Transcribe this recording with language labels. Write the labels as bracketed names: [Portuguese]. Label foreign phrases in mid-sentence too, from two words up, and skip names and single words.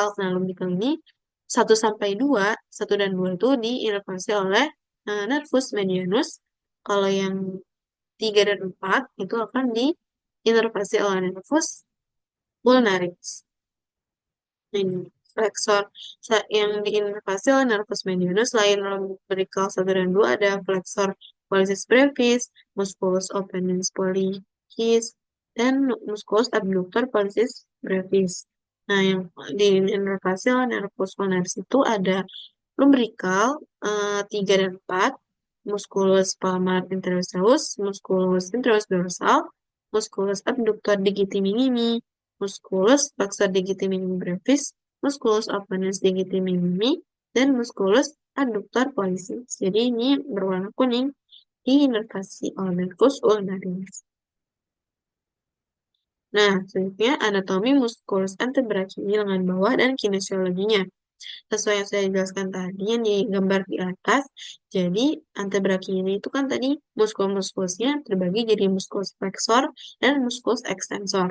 [Indonesian] Nah, lumbical ini 1 sampai 2, 1 dan 2 itu diinervasi oleh nervus medianus. Kalau yang 3 dan 4 itu akan diinervasi oleh nervus ulnaris. Ini flexor yang diinervasi oleh nervus medianus selain lumbrical 1 dan 2 ada flexor pollicis brevis, musculus opponens pollicis, dan musculus abductor pollicis brevis. Nah, yang diinervasi oleh nervus ulnaris itu ada lumbrical 3 dan 4, musculus palmar interosseus, musculus interos dorsal, musculus abductor digiti minimi, musculus flexor digiti minimi brevis, musculus opponens digiti minimi, dan musculus adductor pollicis. Jadi ini berwarna kuning diinervasi oleh nervus ulnaris. Nah, selanjutnya anatomi musculus antebrachii lengan bawah dan kinesiologinya. Sesuai yang saya jelaskan tadi yang digambar di atas, jadi antebrachii ini itu kan tadi muskulus-muskulusnya terbagi jadi muskulus flexor dan muskulus extensor.